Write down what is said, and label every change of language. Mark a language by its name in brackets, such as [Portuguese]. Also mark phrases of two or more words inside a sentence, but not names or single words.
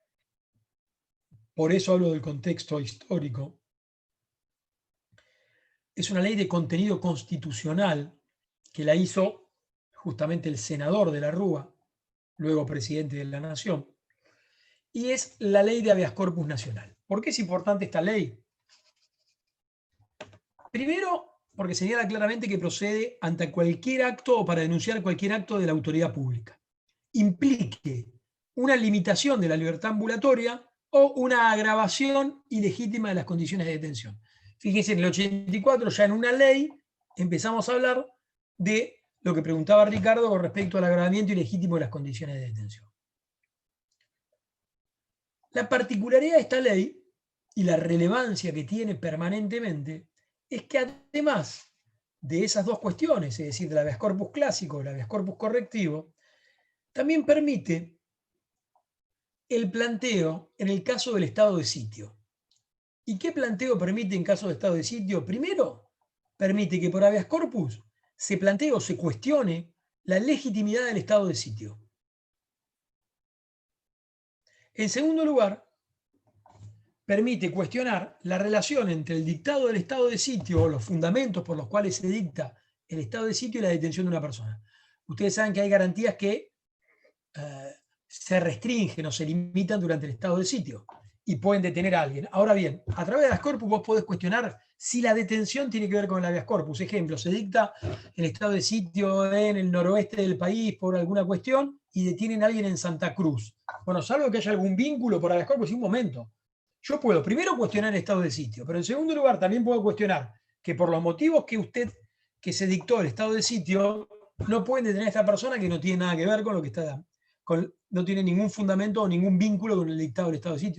[Spanish] Por eso hablo del contexto histórico. es una ley de contenido constitucional que la hizo justamente el senador de la Rúa, luego presidente de la Nación, y es la ley de [Latin] habeas corpus [Spanish] nacional. ¿Por qué es importante esta ley? Primero, porque señala claramente que procede ante cualquier acto o para denunciar cualquier acto de la autoridad pública. Implique una limitación de la libertad ambulatoria o una agravación ilegítima de las condiciones de detención. Fíjense, en el 84, ya en una ley, empezamos a hablar de lo que preguntaba Ricardo con respecto al agravamiento ilegítimo de las condiciones de detención. La particularidad de esta ley y la relevancia que tiene permanentemente es que además de esas dos cuestiones, es decir, del [Latin] habeas corpus [Spanish] clásico y el [Latin] habeas corpus [Spanish] correctivo, también permite el planteo en el caso del estado de sitio. ¿Y qué planteo permite en caso de estado de sitio? Primero, permite que por [Latin] habeas corpus [Spanish] se plantee o se cuestione la legitimidad del estado de sitio. En segundo lugar, permite cuestionar la relación entre el dictado del estado de sitio o los fundamentos por los cuales se dicta el estado de sitio y la detención de una persona. Ustedes saben que hay garantías que se restringen o se limitan durante el estado de sitio y pueden detener a alguien. Ahora bien, a través de [Latin] habeas corpus [Spanish] vos podés cuestionar si la detención tiene que ver con el [Latin] habeas corpus. [Spanish] Ejemplo, se dicta el estado de sitio en el noroeste del país por alguna cuestión y detienen a alguien en Santa Cruz. Bueno, salvo que haya algún vínculo por [Latin] habeas corpus, [Spanish] un momento. Yo puedo primero cuestionar el estado de sitio, pero en segundo lugar también puedo cuestionar que por los motivos que se dictó el estado de sitio, no pueden detener a esta persona que no tiene nada que ver con lo que está, no tiene ningún fundamento o ningún vínculo con el dictado del estado de sitio.